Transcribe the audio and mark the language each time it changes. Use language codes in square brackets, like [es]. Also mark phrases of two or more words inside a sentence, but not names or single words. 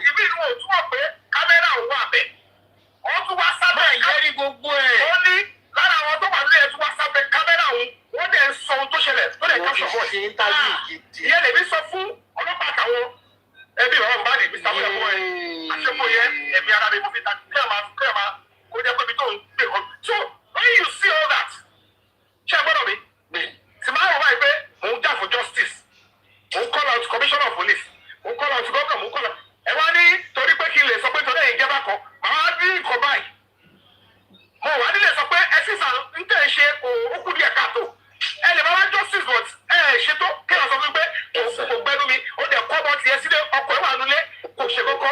[yo] ibi ìlú òtún wọ̀ pé kámẹ́rà òun wà bẹ́ẹ̀. Wọ́n tún wá sábẹ́ ìyẹ́rí gbogbo ẹ̀. Ó ní lára àwọn tó wà nílẹ̀ tún wá sábẹ́ kámẹ́rà òun. Wọ́n dẹ̀ ń sọ ohun tó ṣẹlẹ̀ tó dẹ̀ [en] capture voice. [yo] Ìyẹn lèmi sọ fún ọlọ́pàá àtàwọn ẹbí bàbá Mohbad Mr. Wúlọ́mọ ẹ̀. Àṣepọ̀ yẹn ẹ̀mí ara mi mo fi ta kí ẹ̀ máa kó jẹ́ pé ibi tó ń gbé kan. [en] So when you see all that, [yo] ṣé ẹ gbọ́dọ̀ mi? Tí máa wọ̀ báyìí pé mò ń jà [en] for justice. [yo] Mò ń [en] call out commissioner of police. [yo] Mò ń [en] call out governor. [yo] Mò ń [en] call out. [yo] Ẹ wá ní torí pé kí n lè sọ pé torí ẹ̀yin jẹ́ bá kan. Màá dín nǹkan báyìí. Mo wà nílé sọ pé ẹ sísà ń tẹ̀ ṣe òkú díẹ̀ káàtó. Ẹ lè máa wá [en] justice but [yo] ẹ ṣètò kí ẹ sọ fún mi pé kò gbẹnu mi. Ó dẹ̀ kọ́ ọmọ tiẹ̀ sílé ọkọ̀ ẹ̀ wà nulẹ̀ kò ṣe kọ́kọ́.